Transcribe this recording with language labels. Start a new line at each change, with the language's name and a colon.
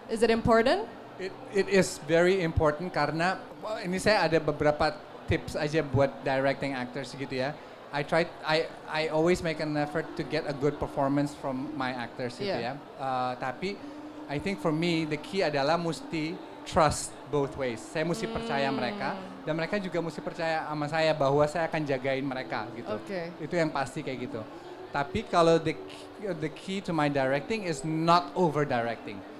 English: Is it important? It is very important
Indonesian: karena ini saya ada beberapa tips aja buat directing actors gitu ya.
English: I always make an effort to get a good performance from my actors gitu ya. Tapi I think for me the key adalah mesti trust both ways.
Indonesian: Saya mesti percaya mereka dan mereka juga mesti percaya sama saya bahwa saya akan jagain mereka gitu. Itu yang pasti kayak gitu. Tapi kalau
English: the key to my directing is not over directing.